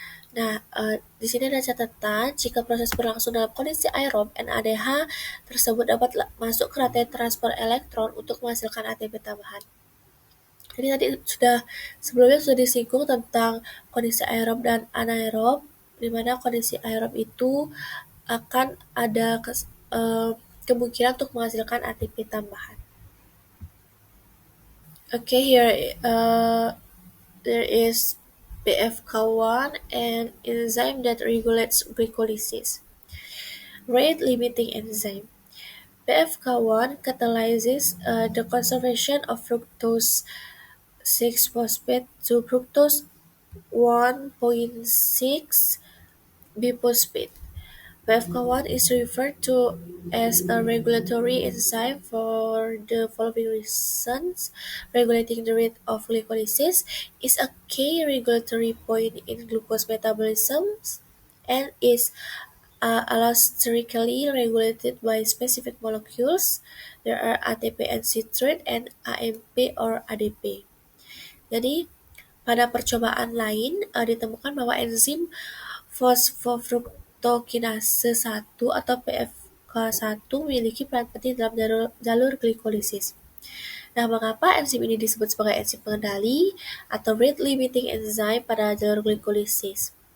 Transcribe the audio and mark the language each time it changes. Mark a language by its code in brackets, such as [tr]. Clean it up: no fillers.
[id] Nah, di sini ada catatan, jika proses berlangsung dalam kondisi aerob, NADH tersebut dapat masuk ke rantai transport elektron untuk menghasilkan ATP tambahan. Jadi tadi sebelumnya sudah disinggung tentang kondisi aerob dan anaerob, di mana kondisi aerob itu akan ada kemungkinan untuk menghasilkan ATP tambahan. [en] Okay, here there is PFK1, an enzyme that regulates glycolysis. Rate limiting enzyme. PFK1 catalyzes the conversion of fructose 6-phosphate to fructose 1,6 biphosphate. PFK1 is referred to as a regulatory enzyme for the following reasons. Regulating the rate of glycolysis is a key regulatory point in glucose metabolism and is allosterically regulated by specific molecules. There are ATP and citrate and AMP or ADP. [id] Jadi, pada percobaan lain ditemukan bahwa enzim fosfofruktokinase 1 atau PFK1 memiliki peran penting dalam jalur glikolisis. Nah, mengapa enzim ini disebut sebagai enzim pengendali atau rate limiting enzyme pada jalur glikolisis?